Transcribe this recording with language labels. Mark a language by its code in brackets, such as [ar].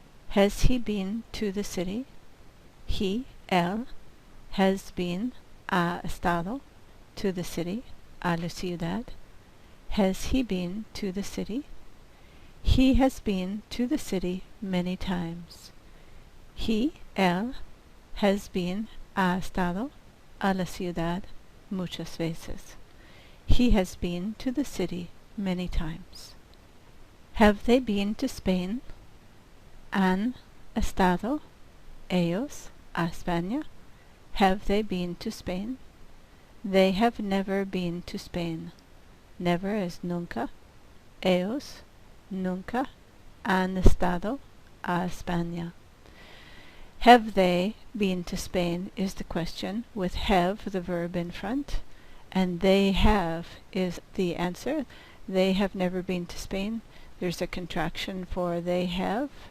[en] Has he been to the city? He, [es] él, [en] has been, [es] ha estado, [en] to the city, [es] a la ciudad. [en] Has he been to the city? He has been to the city many times. He, [es] él, [en] has been, [es] ha estado, a la ciudad muchas veces. [en] He has been to the city many times. Have they been to Spain? [es] Han estado ellos a España? [en] Have they been to Spain? They have never been to Spain. Never is nunca. [es] Ellos nunca han estado a España. [en] Have they been to Spain is the question, with have the verb in front, and they have is the answer. They have never been to Spain. There's a contraction for they have.